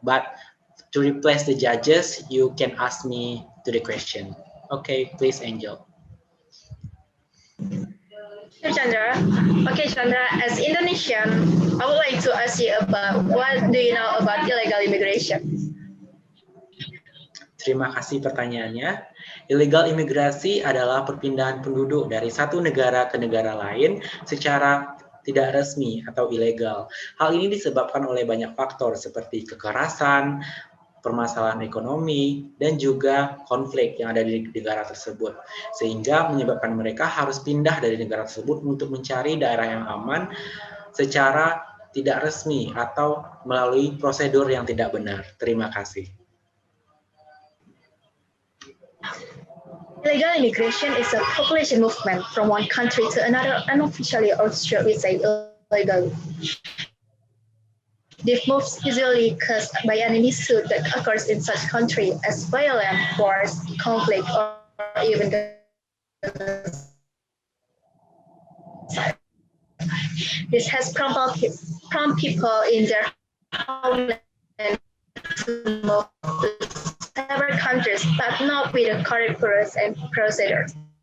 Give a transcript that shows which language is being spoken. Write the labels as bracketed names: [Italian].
[English] But to replace the judges, you can ask me to the question. Okay, please, Angel. Sure, Chandra. Okay, Chandra, as Indonesian, I would like to ask you about what do you know about illegal immigration? [Indonesian] Terima kasih pertanyaannya. Illegal imigrasi adalah perpindahan penduduk dari satu negara ke negara lain secara tidak resmi atau ilegal. Hal ini disebabkan oleh banyak faktor seperti kekerasan, permasalahan ekonomi, dan juga konflik yang ada di negara tersebut. Sehingga menyebabkan mereka harus pindah dari negara tersebut untuk mencari daerah yang aman secara tidak resmi atau melalui prosedur yang tidak benar. Terima kasih. [English] Illegal immigration is a population movement from one country to another unofficially or should we say illegally. These moves usually caused by an issue that occurs in such country as violence, wars, conflict, or even this has prompted people in their homeland to move to several countries, but not with the correct rules and procedures.